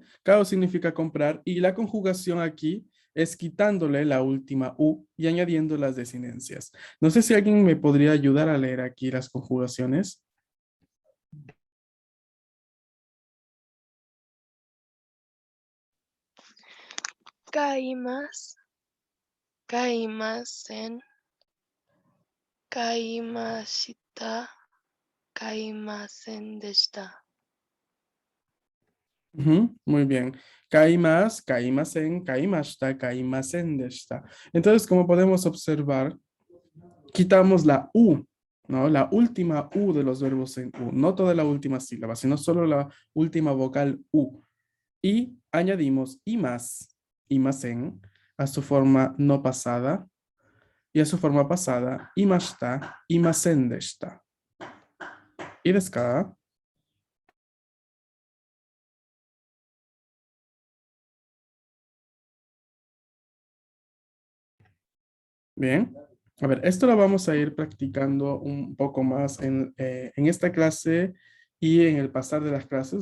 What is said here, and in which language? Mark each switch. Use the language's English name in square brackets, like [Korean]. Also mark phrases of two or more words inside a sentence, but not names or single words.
[Spanish] Kau significa comprar, y la conjugación aquí es quitándole la última U y añadiendo las desinencias. No sé si alguien me podría ayudar a leer aquí las conjugaciones. Kaimas. Kaimasen. [Japanese] 買いました。買いませんでした. [Spanish] Muy bien. [Japanese] 買います、買いません, 買いました、買いませんでした. [Spanish] Entonces, como podemos observar, quitamos la U, ¿no? La última U de los verbos en U. No toda la última sílaba, sino solo la última vocal U. Y añadimos imasen, a su forma no pasada. Y a su forma pasada, [Japanese] いました、いませんでした. [Spanish] Y desca. Bien. A ver, esto lo vamos a ir practicando un poco más en esta clase y en el pasar de las clases.